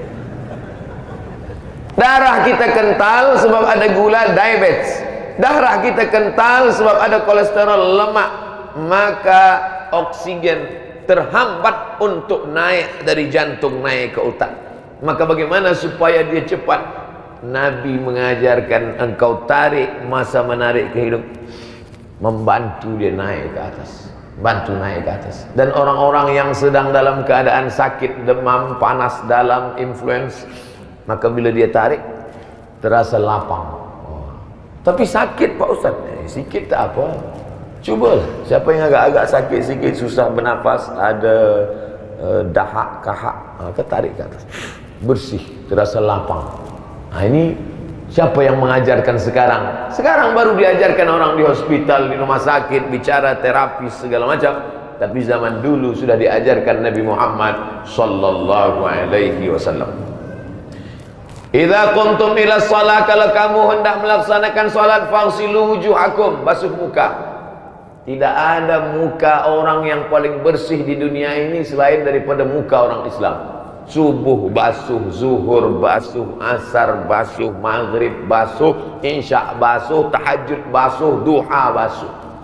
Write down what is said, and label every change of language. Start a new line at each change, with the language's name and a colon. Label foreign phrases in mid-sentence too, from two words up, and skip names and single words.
Malay: Darah kita kental sebab ada gula, diabetes. Darah kita kental sebab ada kolesterol, lemak. Maka oksigen terhambat untuk naik dari jantung naik ke otak. Maka bagaimana supaya dia cepat? Nabi mengajarkan engkau tarik masa menarik ke hidung, membantu dia naik ke atas, bantu naik ke atas. Dan orang-orang yang sedang dalam keadaan sakit, demam, panas dalam, influenza, maka bila dia tarik terasa lapang. Tapi sakit Pak Ustaz. Sikit tak apa, cubalah. Siapa yang agak-agak sakit sikit, susah bernafas, ada dahak, kahak, kita tarik ke atas, bersih, terasa lapang. Ini siapa yang mengajarkan sekarang? Sekarang baru diajarkan orang di hospital, di rumah sakit, bicara terapis segala macam. Tapi zaman dulu sudah diajarkan Nabi Muhammad
Arabic: صلى الله عليه وسلم. إذا قمتم إلى الصلاة,
Malay: kalau kamu hendak melaksanakan salat,
Arabic: فاغسلوا وجوهكم,
Malay: basuh muka. Tidak ada muka orang yang paling bersih di dunia ini selain daripada muka orang Islam. Subuh basuh, zuhur basuh, asar basuh, maghrib basuh, isya basuh, tahajud basuh, duha basuh.